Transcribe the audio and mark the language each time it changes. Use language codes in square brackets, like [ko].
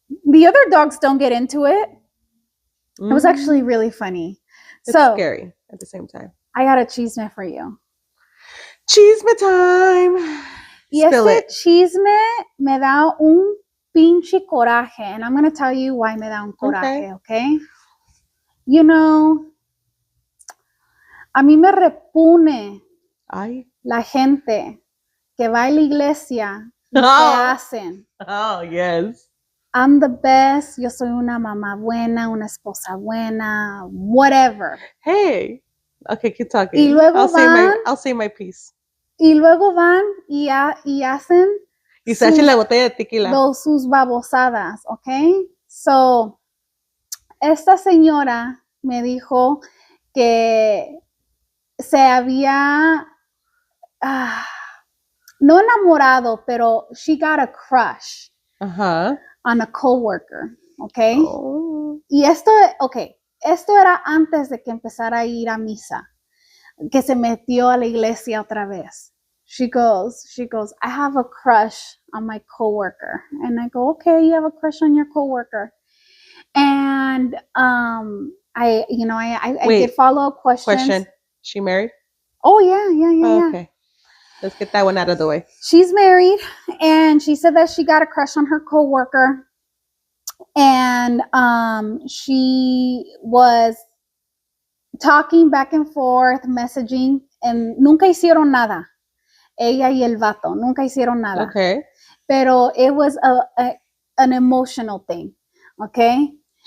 [en] The other dogs don't get into it. It was actually really funny. It's scary at the same time. I got a chisme for you. Chisme time. [es] Y ese chisme me da un pinche coraje. [en] And I'm going to tell you why [es] me da un coraje, [en] okay? You know, [es] a mí me repune la gente que va a la iglesia y que hacen. [en] Oh, yes. I'm the best. [es] Yo soy una mamá buena, una esposa buena, [en] whatever. Hey. Okay, keep talking. [es] Y luego [en] I'll say my piece. [es] Y luego van y hacen y se echan la botella de tequila. Sus babosadas, ¿ok? So, esta señora me dijo que se había no enamorado, pero [en] she got a crush Ajá. on a coworker, ¿ok? Oh. [es] Y esto era antes de que empezara a ir a misa, que se metió a la iglesia otra vez. [en] She goes, I have a crush on my coworker. And I go, okay, you have a crush on your coworker. And I did follow-up questions. Question. She married? Oh, yeah. Okay. Let's get that one out of the way. She's married, and she said that she got a crush on her coworker. And she was talking back and forth, messaging, and [es] nunca hicieron nada. Ella y el vato, nunca hicieron nada. [en] Okay. [es] Pero [en] it was an emotional thing, okay?